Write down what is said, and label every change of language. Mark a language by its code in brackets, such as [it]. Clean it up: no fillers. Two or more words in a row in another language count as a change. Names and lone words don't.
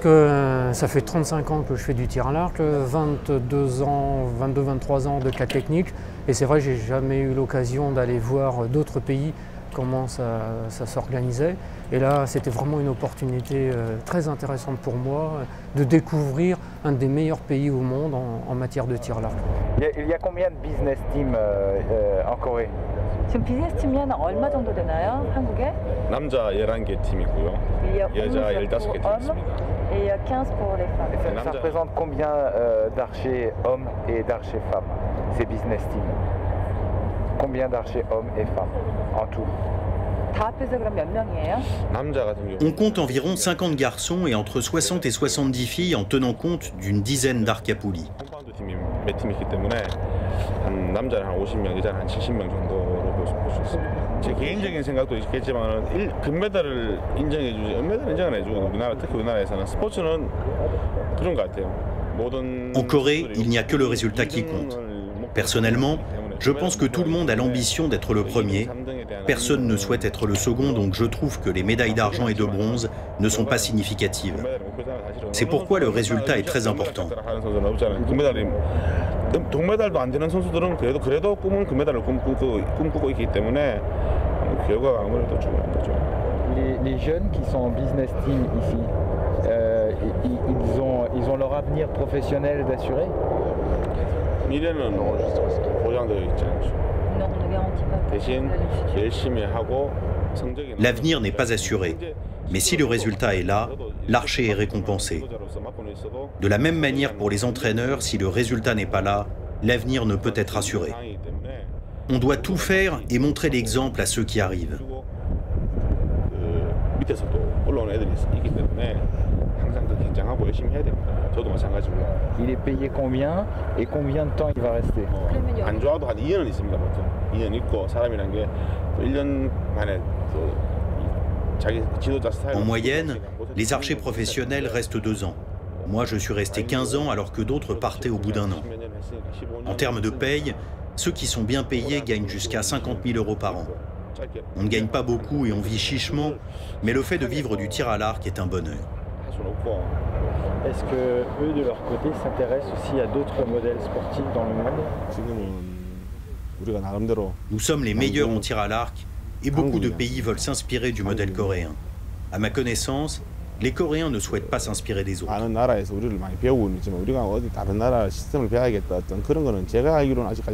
[fr] que ça fait 35 ans que je fais du tir à l'arc, 22-23 ans de cas techniques, et c'est vrai que j'ai jamais eu l'occasion d'aller voir d'autres pays comment ça s'organisait. Et là, c'était vraiment une opportunité très intéressante pour moi de découvrir un des meilleurs pays au monde en matière de tir à l'arc. Il y a combien de [en] business teams [fr] en Corée? [ko] 지금 비즈니스 팀이 얼마 정도 되나요? 한국에? 남자 11개 팀이고요. 여자 15개 팀 있습니다. [fr] Et il y a 15 pour les femmes. Ça représente combien d'archers hommes et d'archers femmes, ces [en] business teams? [fr] Combien d'archers hommes et femmes en tout? [ko] 다 합해서 그럼 몇 명이에요? [fr] On compte environ 50 garçons et entre 60 et 70 filles en tenant compte d'une dizaine d'arcs à poulies. [ko] 컴파운드 팀이 몇 팀이 있기 때문에 한 남자는 한 50명, 여자는 한 70명 정도로 볼 수 있습니다. 제 개인적인 생각도 있겠지만 금메달을 인정해주지 은메달 인정을 해주고 특히 우리나라에서는 스포츠는 그런 것 같아요. [fr] En Corée, il n'y a que le résultat qui compte. Personnellement, je pense que tout le monde a l'ambition d'être le premier. Personne ne souhaite être le second, donc je trouve que les médailles d'argent et de bronze ne sont pas significatives. C'est pourquoi le résultat est très important. [ko] 동메달도 안 되는 선수들은 그래도 꿈은 금메달을 꿈꾸고 있기 때문에 결과가 아무래도 중요한 거죠. [fr] Les jeunes qui sont en [en] business team [fr] ici, ils ont leur avenir professionnel d'assuré? [ko] 미래는 보장되어 있지 않죠. 대신 열심히 하고 성적이 [fr] L'avenir n'est pas assuré, mais si le résultat est là, l'archer est récompensé. De la même manière pour les entraîneurs, si le résultat n'est pas là, l'avenir ne peut être assuré. On doit tout faire et montrer l'exemple à ceux qui arrivent. [ko] 밑에서도 올라오는 애들이 있기 때문에 항상 더 긴장하고 열심히 해야 됩니다. 저도 마찬가지고. [fr] Il est payé combien et combien de temps il va rester? [ko] 안 좋아도 한 2년은 있습니다. 보통 2년 있고 사람이란 게 또 1년 만에 또 자기 지도자 스타일. [fr] En moyenne, les archers professionnels restent 2 ans. Moi, je suis resté 15 ans alors que d'autres partaient au bout d'1 an. En termes de paye, ceux qui sont bien payés gagnent jusqu'à 50 000 € par an. On ne gagne pas beaucoup et on vit chichement, mais le fait de vivre du tir à l'arc est un bonheur. Est-ce que eux, de leur côté, s'intéressent aussi à d'autres modèles sportifs dans le monde? Nous sommes les meilleurs en tir à l'arc et beaucoup de pays veulent s'inspirer du modèle coréen. À ma connaissance, les Coréens ne souhaitent pas s'inspirer des autres. [ko] 많은 나라에서 우리를 많이 배우고 있지만 우리가 어디 다른 나라 시스템을 배워야겠다 어떤 그런 거는 제가 알기로는 아직까지